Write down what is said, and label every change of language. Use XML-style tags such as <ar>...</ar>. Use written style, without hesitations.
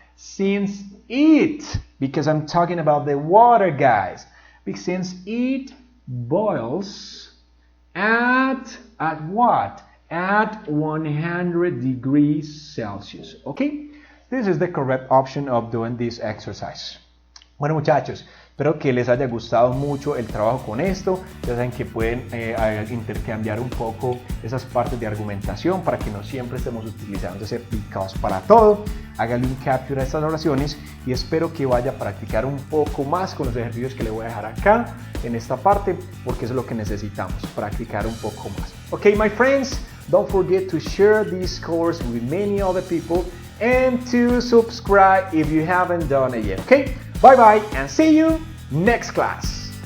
<en>Since it, because I'm talking about the water, guys. Since it boils at what? At 100 degrees Celsius. Okay? This is the correct option of doing this exercise.</en> <es>Bueno, muchachos, espero que les haya gustado mucho el trabajo con esto. Ya saben que pueden intercambiar un poco esas partes de argumentación para que no siempre estemos utilizando ese because para todo. Háganle un capture a estas oraciones y espero que vaya a practicar un poco más con los ejercicios que le voy a dejar acá en esta parte, porque eso es lo que necesitamos, practicar un poco más.</es> <en>Okay, my friends, don't forget to share this course with many other people and to subscribe if you haven't done it yet. Okay? Bye bye and see you next class.</en>